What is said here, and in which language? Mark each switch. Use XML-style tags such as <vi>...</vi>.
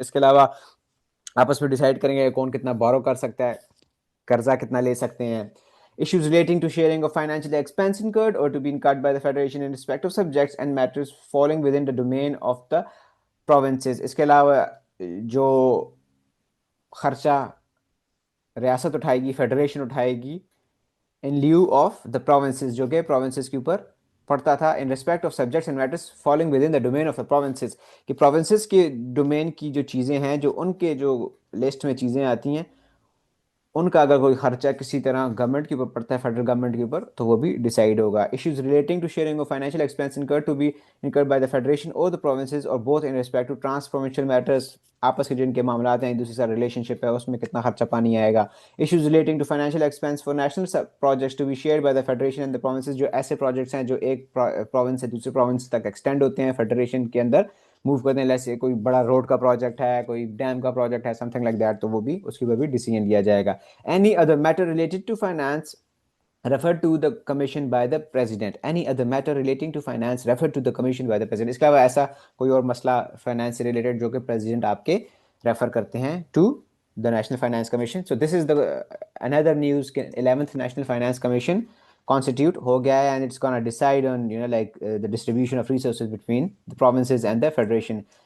<ur>اس کے علاوہ آپس میں ڈیسائیڈ کریں گے کون کتنا بورو کر سکتا ہے، قرضہ کتنا لے سکتے ہیں.</ur> <en>Issues relating to sharing of financial expense incurred or to be incurred by the federation in respect of subjects and matters falling within the domain of the provinces.</en> <ur>اس کے علاوہ جو خرچہ ریاست اٹھائے گی، فیڈریشن اٹھائے گی</ur> <en>in lieu of the provinces،</en> <ur>جو کہ provinces کے اوپر پڑتا تھا.</ur> <en>in respect of subjects and matters falling within the domain of the provinces،</en> <ur>کہ provinces کے ڈومین کی جو چیزیں ہیں، جو ان کے جو لسٹ میں چیزیں آتی ہیں، ان کا اگر کوئی خرچہ کسی طرح گورنمنٹ کے اوپر پڑتا ہے، فیڈرل گورنمنٹ کے اوپر، تو وہ بھی ڈیسائیڈ ہوگا.</ur> <en>issues relating to sharing of financial expense incurred to be incurred by the federation or the provinces or both in respect to trans provincial matters,</en> <ur>آپس کے جن کے معاملات ہیں، ایک دوسرے سے ریلیشن شپ ہے، اس میں کتنا خرچہ پانی آئے گا.</ur> <en>issues relating to financial expense for national projects to be shared by the federation and the provinces,</en> <ur>جو ایسے پروجیکٹس ہیں جو ایک پروونس سے دوسرے پروونس تک ایکسٹینڈ ہوتے ہیں، فیڈریشن کے اندر موو کرتے ہیں. جیسے کوئی بڑا روڈ کا پروجیکٹ ہے، کوئی ڈیم کا پروجیکٹ ہے،</ur> <en>something like that,</en> <ur>تو وہ بھی اس کے اوپر بھی ڈیسیجن لیا جائے گا.</ur> <en>Any other matter related to finance referred to the commission by the president. Any other matter relating to finance referred to the commission by the president.</en> <ur>اس کے علاوہ ایسا کوئی اور مسئلہ فائنانس سے ریلیٹڈ جو کہ پریزیڈنٹ آپ کے ریفر کرتے ہیں</ur> <en>To the National Finance Commission. So this is the another news کہ 11th National Finance Commission constitute</en> <ur>ہو گیا ہے</ur> <en>and it's gonna decide on like the distribution of resources between the provinces and the federation.</en>